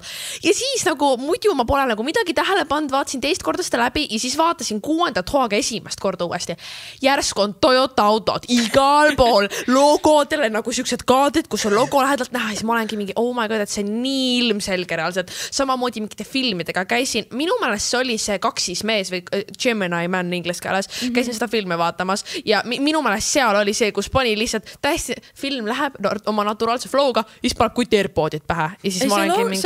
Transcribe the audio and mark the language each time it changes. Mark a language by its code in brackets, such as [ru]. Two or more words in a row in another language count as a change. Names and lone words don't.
[et] Ja siis nagu muidu ma pole nagu midagi tähele pannud, vaatasin teist korda seda läbi ja siis vaatasin 6. hooaega esimest korda uuesti. Järsku on Toyota autod igal pool logodele nagu siuksed kaadrid, kus on logo lähedalt näha, siis ma olengi mingi, [en] oh my god, [et] et see on nii ilmselge reaalselt. Samamoodi mingite filmidega käisin, minu meelest see oli see kaksismees või Gemini Man inglise keeles, käisin seda filmi vaatamas ja minu meelest seal oli see, kus pani lihtsalt täiesti film läheb oma naturaalse flow'ga, siis paneb kuti AirPodid pähe ja siis ma olengi mingi...